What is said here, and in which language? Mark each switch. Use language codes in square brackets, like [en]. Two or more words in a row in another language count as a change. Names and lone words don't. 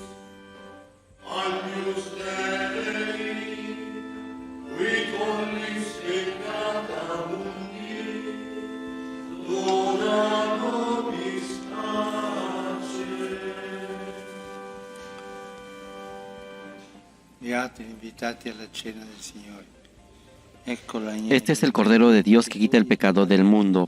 [la] Agnus Dei, qui tollis peccata mundi, dona nobis pace. [it] Beati invitati alla cena del Signore. [es] Este es el Cordero de Dios que quita el pecado del mundo.